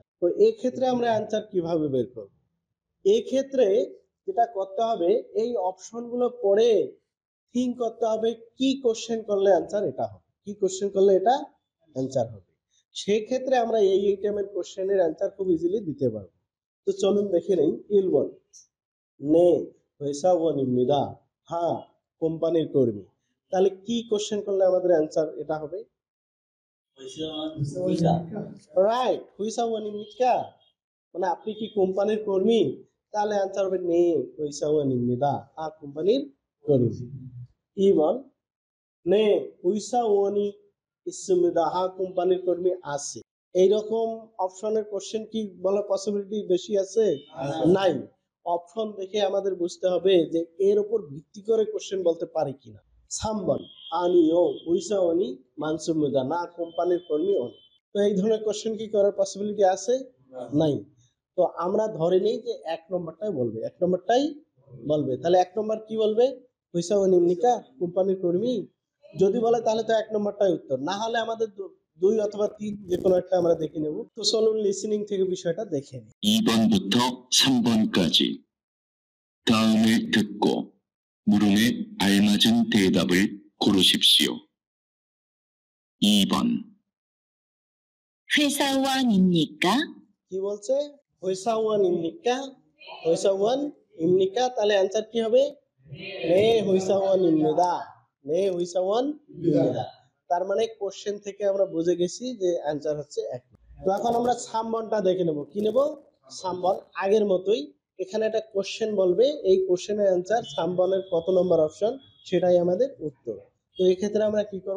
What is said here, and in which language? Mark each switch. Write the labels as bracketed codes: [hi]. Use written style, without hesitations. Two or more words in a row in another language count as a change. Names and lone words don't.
[bn] তো এই ক্ষেত্রে আমরা অ্যানসার কিভাবে বের করব? এই ক্ষেত্রে যেটা করতে হবে, এই অপশনগুলো পড়ে থিঙ্ক করতে হবে কি কোশ্চেন করলে অ্যানসার এটা হবে, কি কোশ্চেন করলে এটা অ্যানসার হবে। সেই ক্ষেত্রে আমরা এই টাইমের কোশ্চেনের অ্যানসার খুব ইজিলি দিতে পারবো। তো চলুন দেখে নেই। [ko] 1번 네 회사원입니다, [bn] হ্যাঁ কোম্পানির কর্মী। তাহলে কি কোশ্চেন করলে আমাদের অ্যানসার এটা হবে? রাইট, 회사원입니까, মানে আপনি কি কোম্পানির কর্মী? তাহলে অ্যানসার হবে [ko] 네 회사원입니다 [bn] কোম্পানির কর্মী। [ko] 2번 네 회사원이 있습니다, [bn] হ্যাঁ কোম্পানির কর্মী আছে। এইরকম অপশনের কোশ্চেন কি বলার পসিবিলিটি বেশি আছে? নাই। অপশন দেখে আমাদের বুঝতে হবে যে এর উপর ভিত্তি করে কোশ্চেন বলতে পারি কিনা। [ko] 3번 아니오 회사원이 많습니다, [bn] না কোম্পানির কর্মী অনেক। তো এই ধরনের কোশ্চেন কি করার পসিবিলিটি আছে? নাই। তো আমরা ধরে নিই যে 1 নম্বরটাই বলবে, 1 নম্বরটাই বলবে। তাহলে 1 নম্বর কি বলবে? 회사원입니까, কোম্পানির কর্মী। যদি বলে তাহলে তো 1 নম্বরটাই উত্তর, না হলে আমাদের 2 অথবা 3 যে কোনো একটা আমরা দেখে নেব। তো চলুন লিসেনিং থেকে বিষয়টা দেখে নিই। [ko] 2번부터 3번까지 다음을 듣고 물음에 알맞은 대답을 고르십시오. 2번. 회사원입니까? [bn] কি বলছে? [ko] 회사원입니까, 회사원입니까, [bn] তাহলে অ্যানসার কি হবে? [ko] 네 회사원입니다, 네 회사원입니다। [bn] তার মানে কোশ্চেন থেকে আমরা বুঝে গেছি যে অ্যানসার হচ্ছে 1। তো এখন আমরা 3번টা দেখে নেব। কি নেব? 3번 আগের মতোই, এখানে একটা কোশ্চেন বলবে, এই কোশ্চেনের অ্যানসার 3번ের কত নম্বর অপশন সেটাই আমাদের উত্তর। তো এই ক্ষেত্রে আমরা কি করব?